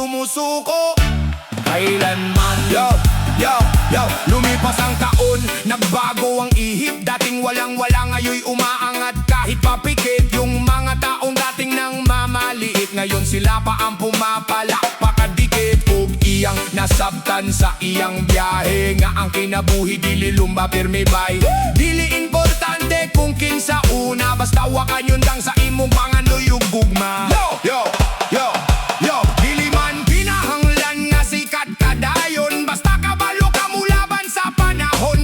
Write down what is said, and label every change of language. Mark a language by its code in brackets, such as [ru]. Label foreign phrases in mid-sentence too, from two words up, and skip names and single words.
[tl] sumusuko. Kailanman yo, lumipas ang taon, nagbago ang ihip. Dating walang-wala, ngayon umaangat kahit papikit. Yung mga taong dating nang mamaliit, ngayon sila pa ang pumapalakpakadikit. [ceb] Ug iyang nasabtan sa iyang biyahe, nga ang kinabuhi dili lumba pirmi bay. Dili importante kung kinsa una, basta wakan yun lang sa imong pangandoy ug gugma. Yo, dili man pinahanglan nga sikat kadayon, basta kabalo ka mulaban sa panahon.